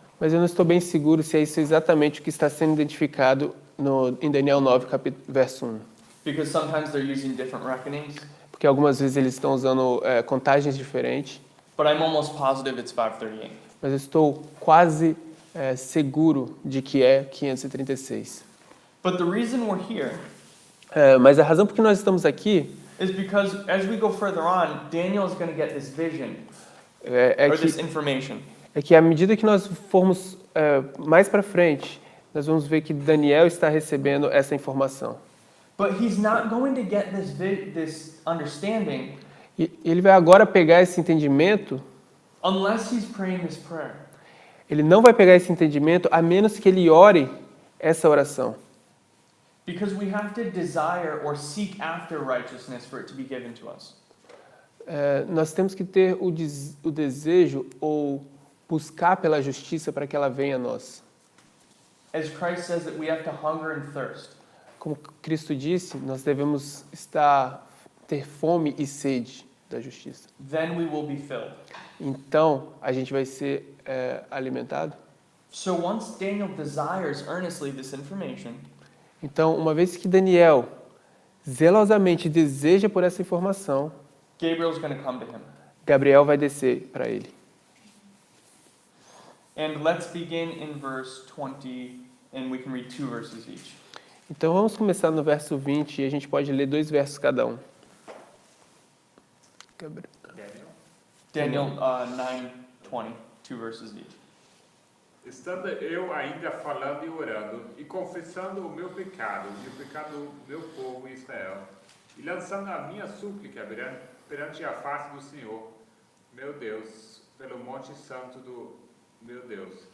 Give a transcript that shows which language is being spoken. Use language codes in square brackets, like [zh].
[pt] Mas eu não estou bem seguro se é isso exatamente o que está sendo identificado em Daniel 9, verso 1. [en] Because sometimes they're using different reckonings, [pt] Porque algumas vezes eles estão usando contagens diferentes. [en] but I'm almost positive it's 538. [pt] Mas eu estou quase seguro de que é 536. [en] But the reason we're here [pt] Mas a razão por que nós estamos aqui [en] is because as we go further on, Daniel is going to get this vision [pt] é [en] or this [pt] que, [en] information. [pt] à medida que nós formos mais para frente, nós vamos ver que Daniel está recebendo essa informação. [en] But he's not going to get this understanding [pt] E ele vai agora pegar esse entendimento. [en] unless he's praying this prayer. [pt] Ele não vai pegar esse entendimento a menos que ele ore essa oração. [en] Because we have to desire or seek after righteousness for it to be given to us. [pt] Nós temos que ter o desejo ou buscar pela justiça para que ela venha a nós. [en] As Christ says that we have to hunger and thirst. [pt] Como Cristo disse, nós devemos ter fome e sede da justiça. [en] Then we will be filled. [pt] Então, a gente vai ser alimentado. [en] So once Daniel desires earnestly this information, [pt] Então, uma vez que Daniel zelosamente deseja por essa informação, [en] Gabriel's going to come to him. [pt] Gabriel vai descer para ele. [en] And let's begin in verse 20, and we can read 2 verses each. [pt] Então, vamos começar no verso 20 e a gente pode ler 2 versos cada um. [en] Daniel 9:20, 2 verses each. [pt] Estando eu ainda falando e orando, e confessando o meu pecado e o pecado do meu povo Israel, e lançando a minha súplica perante a face do Senhor, meu Deus, pelo monte santo do meu Deus.